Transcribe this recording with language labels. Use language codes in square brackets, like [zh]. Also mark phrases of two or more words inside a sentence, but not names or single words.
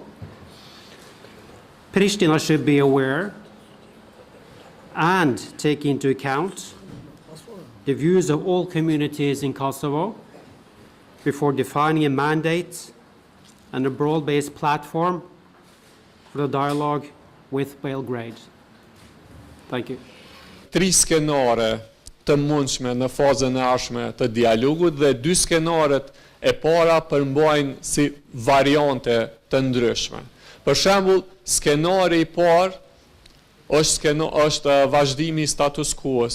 [en] Pristina should be aware and take into account the views of all communities in Kosovo before defining a mandate and a broad-based platform for the dialogue with Belgrade. Thank you. [sq] Tri skenare të mundshme në fazën e ardhshme të dialogut dhe dy skenaret e para përmbajnë si variante të ndryshme. Për shembull, skenari I parë është vazhdimi I status quo-s.